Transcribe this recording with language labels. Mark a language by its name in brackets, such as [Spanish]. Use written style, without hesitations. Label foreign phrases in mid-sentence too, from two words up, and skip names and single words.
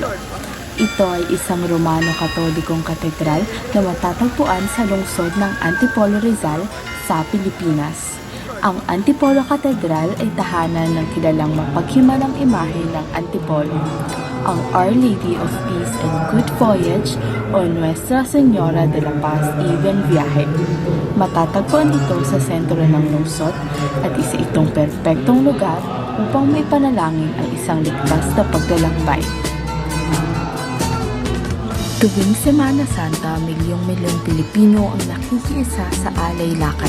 [Filipino] Ito ay isang Romano-Katolikong katedral na matatagpuan sa lungsod ng Antipolo, Rizal sa Pilipinas. Ang Antipolo Katedral ay tahanan ng kilalang mapaghimalang imahe ng Antipolo, ang Our Lady of Peace and Good Voyage o Nuestra Señora de la Paz y Buen Viaje. Matatagpuan ito sa sentro ng lungsod at isa itong perpektong lugar upang may panalangin ang isang ligtas na paglalakbay. Tuwing Semana Santa, milyong-milyong Pilipino ang nakikiisa sa alay lakad.